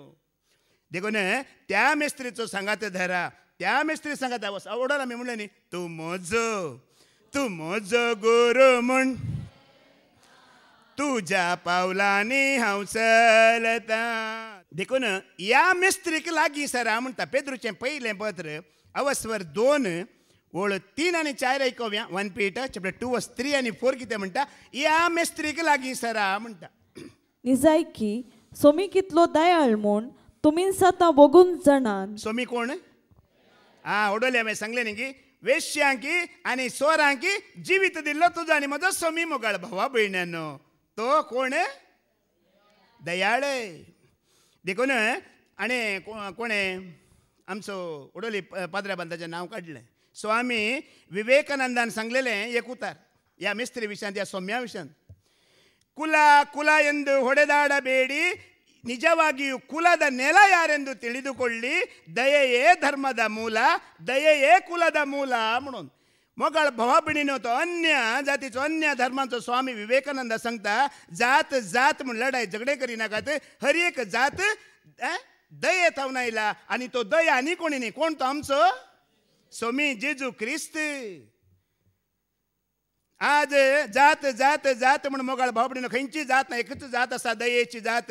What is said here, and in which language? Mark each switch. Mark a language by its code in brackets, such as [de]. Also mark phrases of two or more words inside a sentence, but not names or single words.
[kok] देखून त्या मेस्त्रीचो सांगात धरा, त्या मेस्त्री सांगात आवडला मी म्हणले न्ही तू म्हजो गुरु म्हण तुझ्या पावलांनी हांव चलता. देखून या मेस्त्रीक लागीं सरा म्हणटा पेद्रूचें पयलें पत्र अवस्वर 2 ओळ 3 आनी 4 आयकोव्या. [en] 1 Peter chapter 2 verse 3 [kok] आनी 4 कितें म्हणटा, या मेस्त्रीक लागीं सरा म्हणटा. निजायकी सोमी कितलो दयाळ म्हूण तुमी सतां बघून जाणान. सोमी कोण? ओडोले हांवें सांगलें न्ही की वेश्यांकी आनी सोरांकी जिवीत दिल्लो तुजो आनी म्हजो सोमी मोगाळ भावा भयण्यानो. तो कोण? दयाळ. देखून आनी कोणें आमचो ओडोली पाद्र्या बांदाचें नांव काडलें. स्वामी विवेकानंदान सांगलेलें एक उतार ह्या मेस्त्री विशयांत, ह्या सोम्या विशयांत. [kn] ಕುಲ ಎಂದು ಹೊಡೆದಾಡಬೇಡಿ, ನಿಜವಾಗಿಯೂ ಕುಲದ ನೆಲ ಯಾರೆಂದು ತಿಳಿದುಕೊಳ್ಳಿ. ದಯೆಯೇ ಧರ್ಮದ ಮೂಲ, ದಯೆಯೇ ಕುಲದ ಮೂಲ [kok] म्हणून मोगाळ भावा भयणीनो तो अन्य जातीचो अन्य धर्माचो स्वामी विवेकानंद सांगता, जात म्हूण लढाई झगडे करिनाकात. हर एक जात दयेत थावन आयला आनी तो दया आनी कोणी न्ही. कोण तो? आमचो स्वामी जेजू क्रिस्त. आज जात म्हणून मोगाळ भाव भयणीनो खंयची जात ना, एकच जात आसा, दयेची जात.